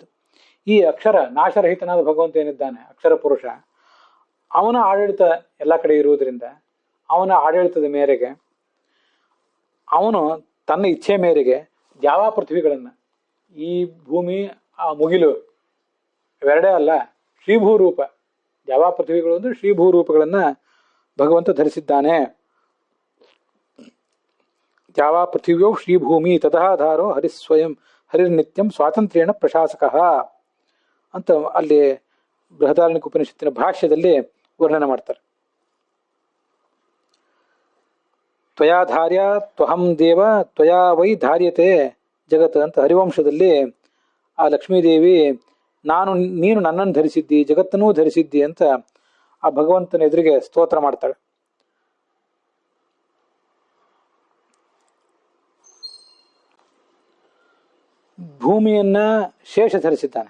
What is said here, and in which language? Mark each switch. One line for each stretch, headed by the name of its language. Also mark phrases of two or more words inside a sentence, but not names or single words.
Kannada: ಈ ಅಕ್ಷರ ನಾಶರಹಿತನಾದ ಭಗವಂತ ಏನಿದ್ದಾನೆ, ಅಕ್ಷರ ಪುರುಷ, ಅವನ ಆಡಳಿತ ಎಲ್ಲ ಕಡೆ ಇರುವುದರಿಂದ ಅವನ ಆಡಳಿತದ ಮೇರೆಗೆ ಅವನು ತನ್ನ ಇಚ್ಛೆ ಮೇರೆಗೆ ದ್ಯಾವಾ ಪೃಥ್ವಿಗಳನ್ನು, ಈ ಭೂಮಿ ಆ ಮುಗಿಲು ಇವೆರಡೇ ಅಲ್ಲ, ಶ್ರೀಭೂರೂಪ, ದ್ಯಾವಾ ಪೃಥ್ವಿಗಳು ಅಂದರೆ ಶ್ರೀಭೂರೂಪಗಳನ್ನು ಭಗವಂತ ಧರಿಸಿದ್ದಾನೆ.
Sanskrit: ದ್ಯಾವಾ ಪೃಥಿವ್ಯೋ ಶ್ರೀಭೂಮಿ ತದಾಧಾರೋ ಹರಿಸ್ವಯಂ ಹರಿರ್ನಿತ್ಯಂ ಸ್ವಾತಂತ್ರ್ಯೇಣ ಪ್ರಶಾಸಕ
Kannada: ಅಂತ ಅಲ್ಲಿ ಬೃಹದಾರಣ್ಯಕ ಉಪನಿಷತ್ತಿನ ಭಾಷ್ಯದಲ್ಲಿ ವರ್ಣನೆ ಮಾಡ್ತಾರೆ.
Sanskrit: ತ್ವಯಾ ಧಾರ್ಯ ತ್ವಹಂ ದೇವ ತ್ವಯಾ ವೈ ಧಾರ್ಯತೆ ಜಗತ್
Kannada: ಅಂತ ಹರಿವಂಶದಲ್ಲಿ ಆ ಲಕ್ಷ್ಮೀದೇವಿ ನೀನು ನನ್ನನ್ನು ಧರಿಸಿದ್ದಿ, ಜಗತ್ತನ್ನೂ ಧರಿಸಿದ್ದಿ ಅಂತ ಆ ಭಗವಂತನ ಎದುರಿಗೆ ಸ್ತೋತ್ರ ಮಾಡ್ತಾಳೆ. ಭೂಮಿಯನ್ನ ಶೇಷ ಧರಿಸಿದ್ದಾನೆ.